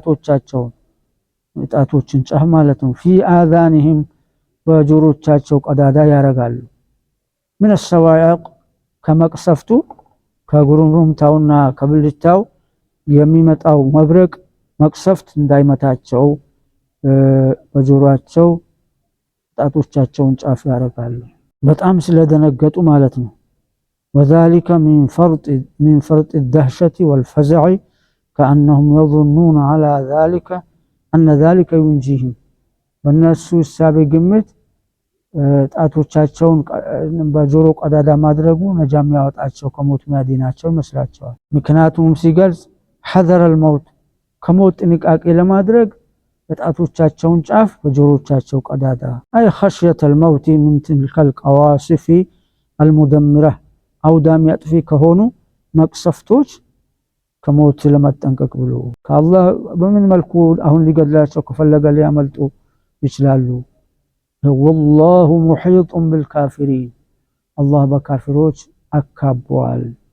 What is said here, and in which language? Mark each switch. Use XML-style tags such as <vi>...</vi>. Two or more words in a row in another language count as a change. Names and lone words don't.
<am>ጣቶችን ጫፍ ማለት ነው።</am> <ar>في آذانهم</ar> <am>በጆሮቻቸው ቀዳዳ ያረጋሉ።</am> <ar>من الصواعق</ar> <am>ከመቅሰፍቱ ከጉሩምሩምታውና ከብልጭታው የሚመጣው መብረቅ መቅሰፍት እንዳይመታቸው በጆሮአቸው ጣቶቻቸውን ጫፍ ያረጋሉ። በጣም ስለደነገጡ ማለት ነው።</am> <ar>وذلك من فرط الدهشة والفزع كأنهم يظنون على ذلك أن ذلك ينجيهم</ar> <am>በእነሱ እሳቤ ግምት ጣቶቻቸውን በጆሮ ቀዳዳ ማድረጉ ነጃም ያወጣቸው ከሞት ሚያድናቸው ይመስላቸዋል። ምክንያቱም ሲገልጽ حذر الموت ከሞት ጥንቃቄ ለማድረግ ጣቶቻቸውን ጫፍ በጆሮቻቸው ቀዳዳ አይ</am> <ar>خشية الموت من تلك القواصف المدمرة</ar> <am>አውዳሚ አጥፊ ከሆኑ መቅሰፍቶች ከሞት ለመጠንቀቅ ብሎ ከአላህ በምን መልኩ አሁን ሊገድላቸው ከፈለገ ሊያመልጡ ይችላሉ።</am> <ar>والله محيط بالكافرين</ar> <am>አላህ በካፊሮች አካቧል።</am>